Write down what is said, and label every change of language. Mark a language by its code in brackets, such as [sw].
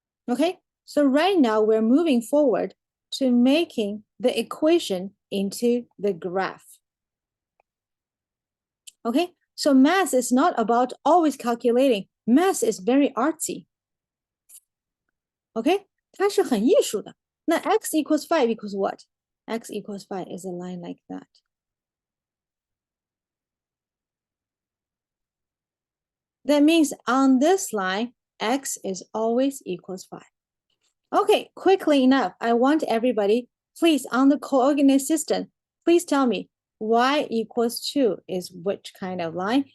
[en] Okay, so right now we're moving forward to making the equation into the graph. Okay, so math is not about always calculating. Math is very artsy. [zh] Okay, 它是很艺术的。 [en] 那 x equals 5 equals what? X equals 5 is a line like that. That means on this line, x is always equals 5. Okay, quickly enough, I want everybody, please, on the coordinate system, please tell me y equals 2 is which kind of line?